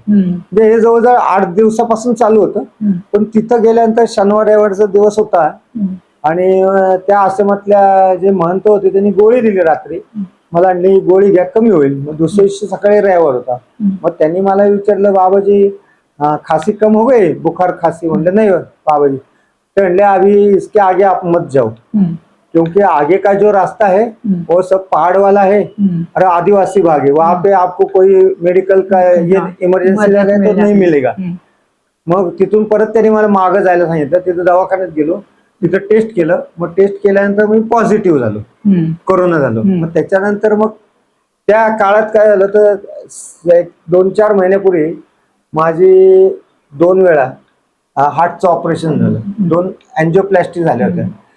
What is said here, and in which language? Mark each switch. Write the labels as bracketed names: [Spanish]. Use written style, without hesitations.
[Marathi] म्हणजे हे जवळजवळ 8 दिवसापासून चालू होतं. पण तिथं गेल्यानंतर शनिवार रविवारचा दिवस होता आणि त्या आश्रमातल्या जे महंत होते त्यांनी गोळी दिली रात्री मला, आणि गोळी घ्या कमी होईल. मग दुसऱ्या दिवशी सकाळी रविवार होता. मग त्यांनी मला विचारलं, [Hindi] बाबाजी खांसी कम हो गई, बुखार खांसी? [Marathi] म्हणलं नाही बाबाजी. ते म्हणले [Hindi] अभी इसके आगे आप मत जाओ, क्योंकि आगे का जो रास्ता है वो सब पहाड़ वाला है और आदिवासी भाग है, वहां पे आपको कोई मेडिकल का ये इमर्जन्सी है तो नहीं मिलेगा. [Marathi] मग तिथून परत त्यांनी मला मागं जायला सांगितलं. तिथं दवाखान्यात गेलो, तिथं टेस्ट केलं. मग टेस्ट केल्यानंतर मी पॉझिटिव्ह झालो, कोरोना झालो. मग त्याच्यानंतर मग त्या काळात काय झालं तर 2-4 महिन्यापूर्वी माझी 2 वेळा हार्टचं ऑपरेशन झालं, 2 अँजिओप्लास्टी झाल्या होत्या.